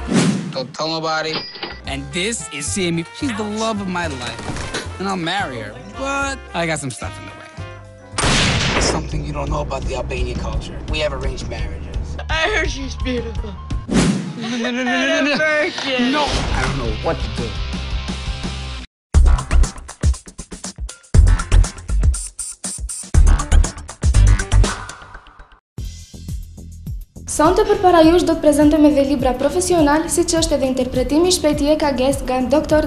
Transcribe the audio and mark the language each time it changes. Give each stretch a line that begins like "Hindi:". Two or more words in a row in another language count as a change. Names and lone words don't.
English: Don't tell nobody. And this is Sammy. She's the love of my life. And I'll marry her, but I got some stuff in the way. Something you don't know about the Albanian culture. We have arranged marriages. I heard she's beautiful. No. I don't know what to do.
Albanian: Sonte përpara jush do të prezantojmë edhe libra profesional, siç është edhe interpretimi i shpejt i EKG-s nga Dr.